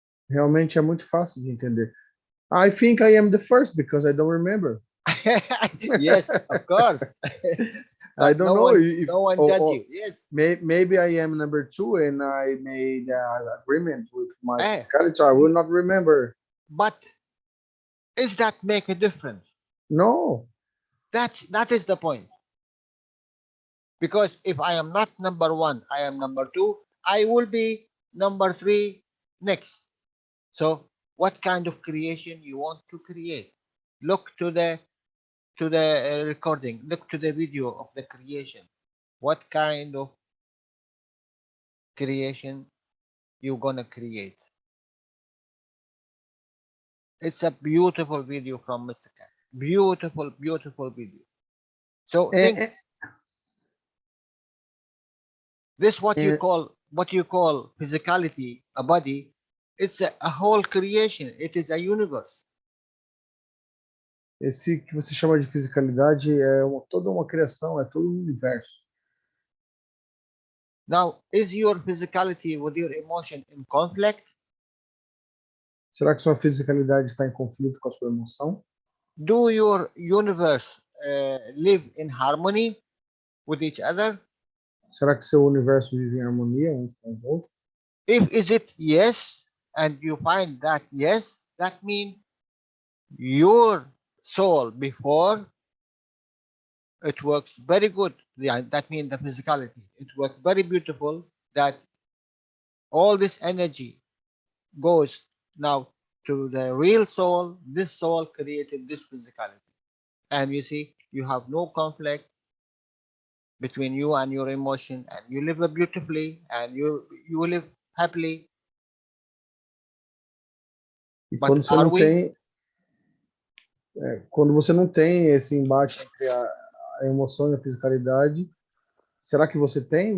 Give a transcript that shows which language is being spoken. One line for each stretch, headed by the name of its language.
Portuguese: Realmente é muito fácil de entender.
English: I think I am the first because I don't remember. Yes, of course. I don't know if no one judge you. Yes. Maybe I am number 2 and I made an agreement with my Eh. physicality, so I will not remember. But does that make a difference? No. That is the point. Because if I am not number 1, I am number 2, I will be number 3 next. So what kind of creation you want to create? Look to the recording. Look to the video of the creation. What kind of creation you gonna create? It's a beautiful video from Mr. Cat. Beautiful, beautiful video. So think this what you call physicality, a body. It's a whole creation. It is a universe.
Portuguese: Esse que você chama de fisicalidade é toda uma criação, é todo um universo.
English: Now, is your physicality with your emotion in conflict?
Portuguese: Será que sua fisicalidade está em conflito com a sua emoção?
English: Do your universe live in harmony with each other?
Portuguese: Será que seu universo vive em harmonia uns com os outros?
English: If is it yes, and you find that yes, that means your soul before it works very good. Yeah, that means the physicality. It works very beautiful. That all this energy goes now to the real soul. This soul created this physicality, and you see, you have no conflict between you and your emotion, and you live beautifully, and you live happily.
Portuguese: E
English: But
Portuguese: quando você
English: are
Portuguese: não
English: we?
Portuguese: tem, quando você não tem esse embate entre a emoção e a fisicalidade, será que você tem?